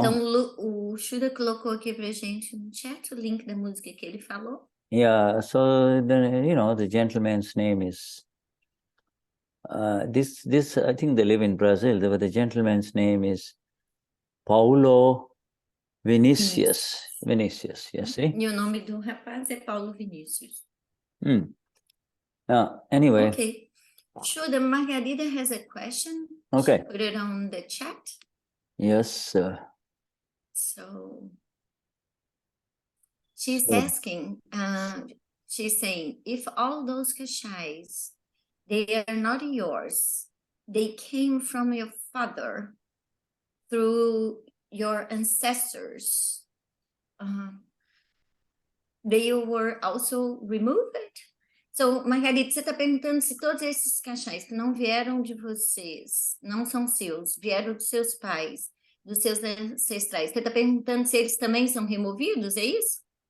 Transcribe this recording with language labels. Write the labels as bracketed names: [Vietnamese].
[Portuguese] Então, o Shuddha colocou aqui pra gente no chat o link da música que ele falou. [English] Yeah, so the gentleman's name is this I think they live in Brazil, but the gentleman's name is Paulo Vinicius. Vinicius, you see? [Portuguese] E o nome do rapaz é Paulo Vinícius. [English] Anyway. Okay. Shuddha, Margarida has a question. Okay. She put it on the chat. Yes, sir. So she's Sure. asking, she's saying, if all those kashais, they are not yours, they came from your father through your ancestors, they were also removed? [Portuguese] So, Margarida, você está perguntando se todos esses kashais que não vieram de vocês, não são seus, vieram dos seus pais, dos seus ancestrais. Você está perguntando se eles também são removidos, é isso?